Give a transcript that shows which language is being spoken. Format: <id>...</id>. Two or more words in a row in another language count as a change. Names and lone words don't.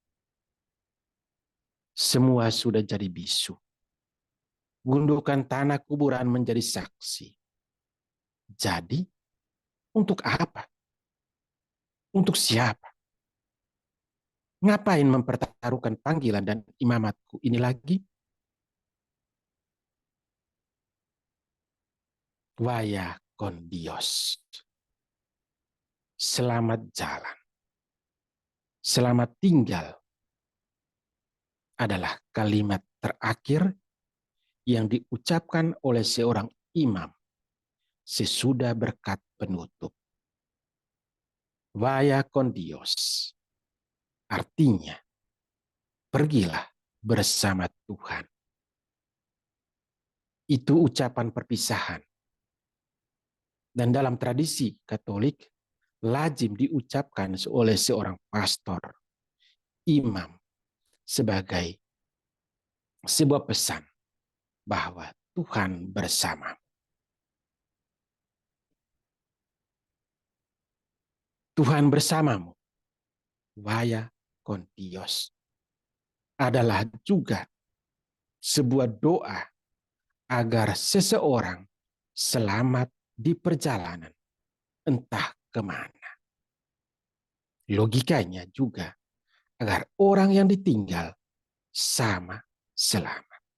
<id>Semua sudah jadi bisu. Gundukan tanah kuburan menjadi saksi. Jadi, untuk apa? Untuk siapa? Ngapain mempertaruhkan panggilan dan imamatku ini lagi?</id> <es>Vaya con Dios.</es> <id>Selamat jalan. Selamat tinggal adalah kalimat terakhir yang diucapkan oleh seorang imam sesudah berkat penutup.</id> <es>Vaya con Dios.</es> <id>Artinya, pergilah bersama Tuhan. Itu ucapan perpisahan. Dan dalam tradisi Katolik, lazim diucapkan oleh seorang pastor, imam, sebagai sebuah pesan bahwa Tuhan bersama. Tuhan bersamamu.</id> <es>Vaya con Dios.</es> <id>Adalah juga sebuah doa agar seseorang selamat di perjalanan entah kemana. Logikanya juga agar orang yang ditinggal sama selamat.</id>